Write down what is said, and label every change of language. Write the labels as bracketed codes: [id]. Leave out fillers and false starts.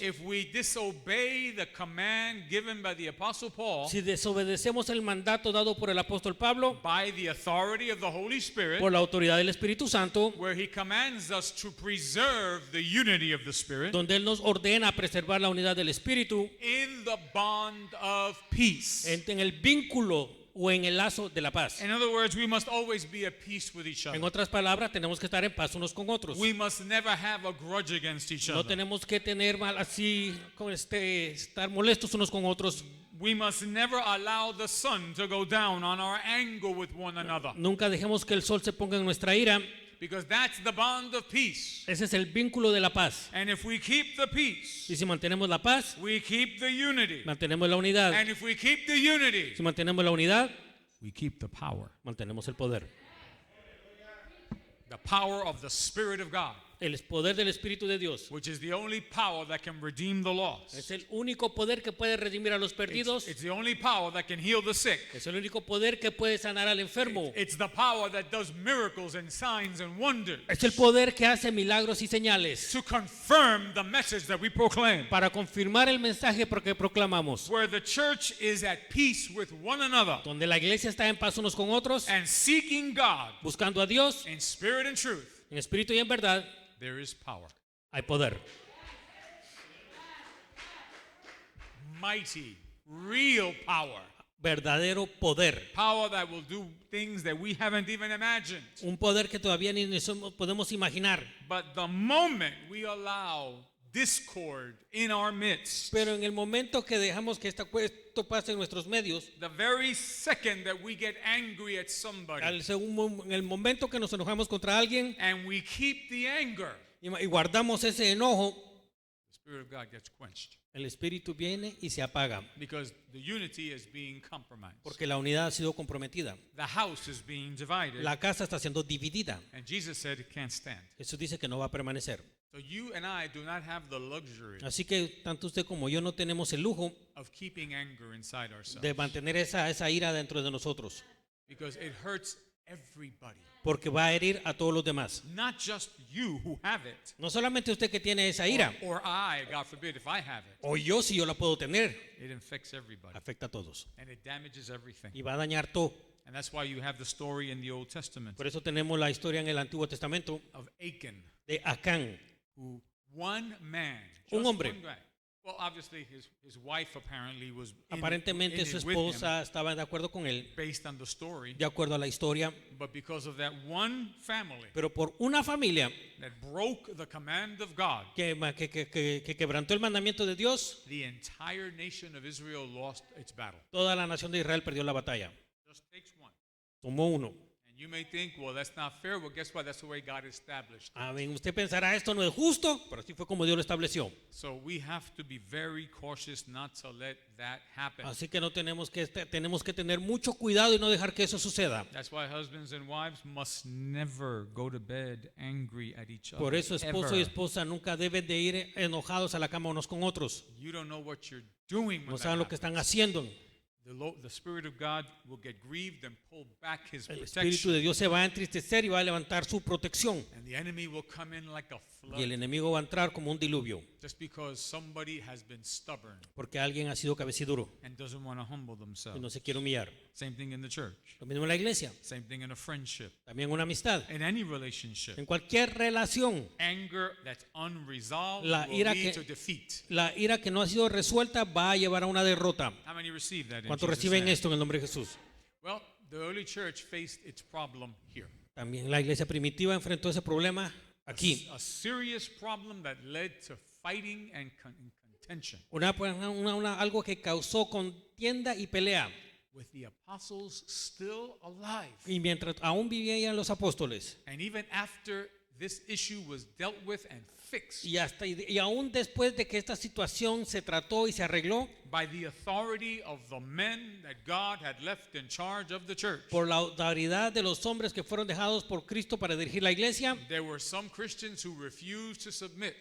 [en] if we disobey the command given by the Apostle Paul, [es] si desobedecemos el mandato dado por el apóstol Pablo, [en] by the authority of the Holy Spirit, [es] por la autoridad del Espíritu Santo, [en] where he commands us to preserve the unity of the Spirit [es] donde Él nos ordena preservar la unidad del Espíritu [en] in the bond of peace. [es] en el vínculo o en el lazo de la paz. [en] In other words, we must always be at peace with each [es] En [en] other. [es] otras palabras, tenemos que estar en paz unos con otros. [en] We must never have a grudge against each [es] No [en] other. [es] tenemos que tener mal así, estar molestos unos con otros. [en] We must never allow the sun to go down on our anger with one another, [es] Nunca dejemos que el sol se ponga en nuestra ira. [en] because that's the bond of peace. [es] Ese es el vínculo de la paz. [en] And if we keep the peace, [es] Y si mantenemos la paz, [en] we keep the unity. [es] mantenemos la unidad. [en] And if we keep the unity, [es] Si mantenemos la unidad, [en] we keep the power. [es] mantenemos el poder. [en] The power of the Spirit of God, [es] El poder del Espíritu de Dios [en] which is the only power that can redeem the lost. [es] es el único poder que puede redimir a los perdidos. [en] It's the only power that can heal the sick. [es] Es el único poder que puede sanar al enfermo. [en] It's the power that does miracles and signs and wonders [es] Es el poder que hace milagros y señales [en] to confirm the message that we proclaim. [es] para confirmar el mensaje que proclamamos. [en] Where the church is at peace with one another [es] Donde la iglesia está en paz unos con otros, [en] and seeking God [es] buscando a Dios [en] in spirit and truth, [es] en espíritu y en verdad, [en] there is power. [es] hay poder. [en] Mighty, real power. [es] Verdadero poder. [en] Power that will do things that we haven't even imagined. [es] Un poder que todavía ni podemos imaginar. [en] But the moment we allow discord in our midst, [es] Pero en el momento que dejamos que esto pase en nuestros medios, [en] the very second that we get angry at somebody [es] en el momento que nos enojamos contra alguien [en] and we keep the anger, [es] y guardamos ese enojo, [en] the Spirit of God gets quenched [es] el espíritu viene y se apaga, [en] because the unity is being compromised. [es] porque la unidad ha sido comprometida. [en] The house is being divided, [es] La casa está siendo dividida. [en] and Jesus said it can't stand. [es] Jesús dice que no va a permanecer. [en] So you and I do not have the luxury [es] Así que tanto usted como yo no tenemos el lujo [en] of keeping anger inside [es] de [en] ourselves, [es] mantener esa ira dentro de nosotros, [en] because it hurts everybody, [es] porque va a herir a todos los demás. [en] not just you who have it, [es] No solamente usted que tiene esa ira, [en] or I, God forbid, if I have it. [es] o yo si yo la puedo tener, [en] It infects everybody, [es] afecta a todos [en] and it damages everything. [es] y va a dañar todo. [en] And that's why you have the story in the Old Testament [es] Por eso tenemos la historia en el Antiguo Testamento [en] of Achan, [es] de Acán, [en] who one man, [es] Un [en] just [es] hombre. [en] one guy. Well, obviously his wife apparently was in [es] aparentemente su [en] it with him, [es] esposa estaba de acuerdo con él, [en] based on the story, [es] de acuerdo a la historia, [en] but because of that one family [es] pero por una familia [en] that broke the command of God, [es] que quebrantó el mandamiento de Dios, [en] the entire nation of Israel lost its battle. [es] toda la nación de Israel perdió la batalla. [en] Just takes one. [es] Tomó uno. [en] And you may think, well, that's not fair. Well, guess what? That's the way God established it. [es] Amén. Usted pensará, esto no es justo, pero así fue como Dios lo estableció. [en] So we have to be very cautious not to let that happen. [es] Así que tenemos que tener mucho cuidado y no dejar que eso suceda. [en] That's why husbands and wives must never go to bed angry at each other. [es] Por eso esposo y [en] ever. [es] esposa nunca deben de ir enojados a la cama unos con otros. [en] You don't know what you're doing when [es] No [en] that [es] saben lo que están [en] happens. [es] haciendo. [en] The Spirit of God will get grieved and pull back His [es] El Espíritu [en] protection. [es] de Dios se va a entristecer y va a levantar su protección. [en] And the enemy will come in like a [es] Y el [en] flood [es] enemigo va a entrar como un diluvio, [en] just because somebody has been stubborn [es] porque alguien ha sido cabeciduro [en] and doesn't want to humble [es] y no [en] themselves. [es] se quiere humillar. [en] Same thing in the church. [es] Lo mismo en la iglesia, [en] Same thing in a friendship. [es] también una amistad, [en] In any relationship. [es] en cualquier relación. [en] Anger that's unresolved [es] La [en] will [es] ira [en] lead [es] que- [en] to defeat. [es] La ira que no ha sido resuelta va a llevar a una derrota. [en] How many receive that in [es] ¿Cuántos [en] Jesus' [es] reciben [en] name? [es] esto en el nombre de Jesús? [en] Well, the early church faced its problem here. [es] También la iglesia primitiva enfrentó ese problema aquí. [en] A serious problem that led to fighting and contention. [es] Algo que causó contienda y pelea. [en] With the apostles still alive. [es] Y mientras aún vivían los apóstoles. [en] And even after this issue was dealt with and fixed. [es] Y aún después de que esta situación se trató y se arregló. [en] By the authority of the men that God had left in charge of the church. [es] Por la autoridad de los hombres que fueron dejados por Cristo para dirigir la iglesia. [en] There were some Christians who refused to submit.